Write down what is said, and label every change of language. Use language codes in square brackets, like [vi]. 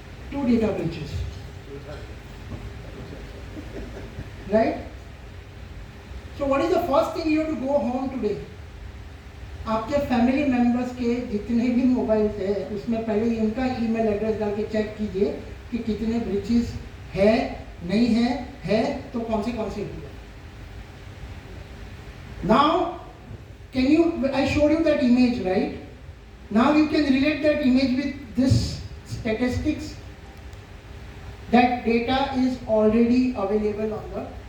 [en] Two data breaches. Right? So what is the first thing you have to go home today? [hi] आपके family members के जितने भी mobile है उसमें पहले इनका ईमेल एड्रेस डाल के चेक कीजिए कि कितने ब्रीचेस है, नहीं है तो कौन से हुए. [en] Now can you, I showed you that image, right? Now you can relate that image with this statistics. That data is already available on the data.